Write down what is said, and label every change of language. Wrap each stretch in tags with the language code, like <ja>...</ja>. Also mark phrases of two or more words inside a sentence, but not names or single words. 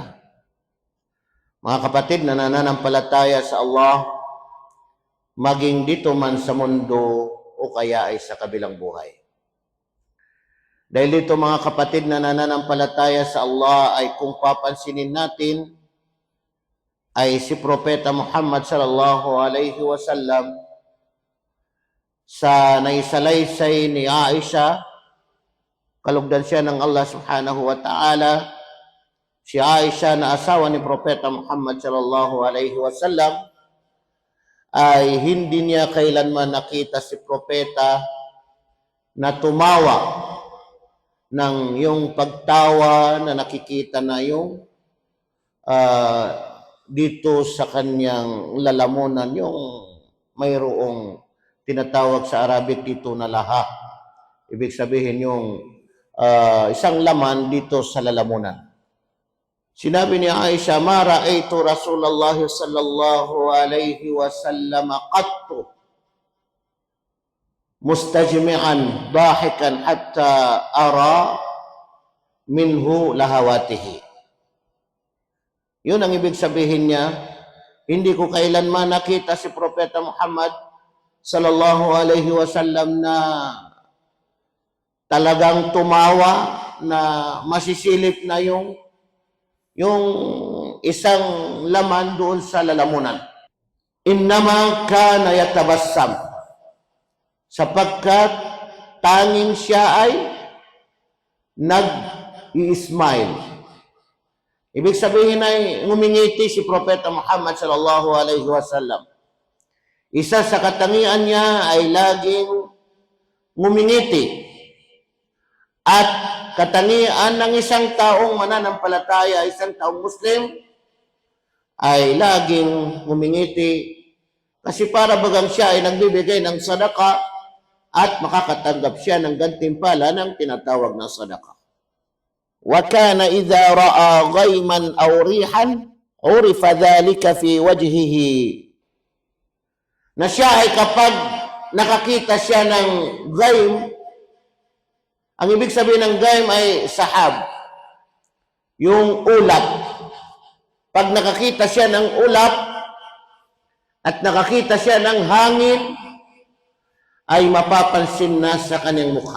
<tl>Mga kapatid na nananampalataya sa Allah, maging dito man sa mundo o kaya ay sa kabilang buhay. Dahil dito mga kapatid na nananampalataya sa Allah ay kung papansinin natin, ay si Propeta Muhammad</tl> <ar>صلى الله عليه وسلم</ar> <tl>sa naisalaysay ni Aisha, kalugdan siya ng Allah</tl> <ar>سبحانه وتعالى.</ar> <tl>Si Aisha na asawa ni Propeta Muhammad</tl> <ar>صلى الله عليه وسلم</ar> <tl>ay hindi niya kailanman nakita si Propeta na tumawa ng yung pagtawa na nakikita na yung dito sa kanyang lalamunan, yung mayroong tinatawag sa Arabic dito na laha. Ibig sabihin yung isang laman dito sa lalamunan. Sinabi ni Aisha,</tl> <ar>"ما رأيت رسول الله صلى الله عليه وسلم قط مستجمعا ضاحكا حتى أرى منه لهواته."</ar> <tl>Yun ang ibig sabihin niya, hindi ko kailanman nakita si Propeta Muhammad</tl> <ar>صلى الله عليه وسلم</ar> <tl>na talagang tumawa, na masisilip na yung isang laman doon sa lalamunan.</tl> <ar>إنما كان يتبسم,</ar> <tl>sapagkat tanging siya ay nag-i-smile. Ibig sabihin ay ngumingiti si Propeta Muhammad</tl> <ar>صلى الله عليه وسلم.</ar> <tl>Isa sa katangian niya ay laging ngumingiti. At katangian ng isang taong mananampalataya, isang taong Muslim, ay laging ngumingiti. Kasi para bagang siya ay nagbibigay ng sadaka at makakatanggap siya ng gantimpala ng tinatawag na sadaka.</tl> <ar>وَكَانَ إِذَا رَأَى غَيْمًا أَوْ رِيحًا عُرِفَ ذَلِكَ فِي وَجْهِهِ.</ar> <tl>Na siya ay kapag nakakita siya ng ghaim, ang ibig sabihin ng ghaim ay sahab, yung ulap. Pag nakakita siya ng ulap at nakakita siya ng hangin, ay mapapansin na sa kanyang mukha.</tl>